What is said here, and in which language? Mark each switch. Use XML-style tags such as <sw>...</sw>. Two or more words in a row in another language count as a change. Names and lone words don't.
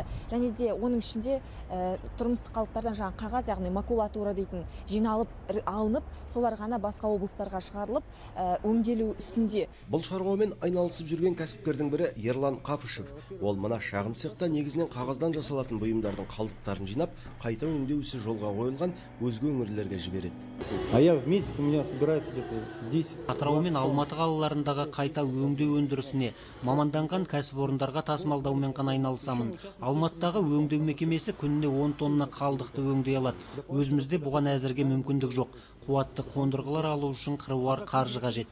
<kk>Және де оның ішінде тұрмыстық қалдықтардан жаңа қағаз, яғни макулатура дейтін жиналып алынып, солар ғана басқа облыстарға шығарылып, өңделу үстінде. Бұл шаруамен айналысып жүрген кәсіпкердің бірі Ерлан Қапышев. Ол мына шағын цехта негізінен қағаздан жасалатын бұйымдардың қалдықтарын жинап, қайта өңдеу ісі жолға қойылған өзге өңірлерге жібереді.</kk> <ru>А я в месяц у меня собирается где-то 10.</ru> <kk>Атырау мен Алматы қалаларындағы қайта өңдеу өндірісіне маманданған кәсіпорындарға тасымалдаумен ғана айналысамын. Алматыдағы өңдеу мекемесі күніне 10 тонна қалдықты өңдей алады. Өзімізде бұған әзірге мүмкіндік жоқ. Қуатты қондырғылар алу үшін қыруар қаржы қажет.</kk>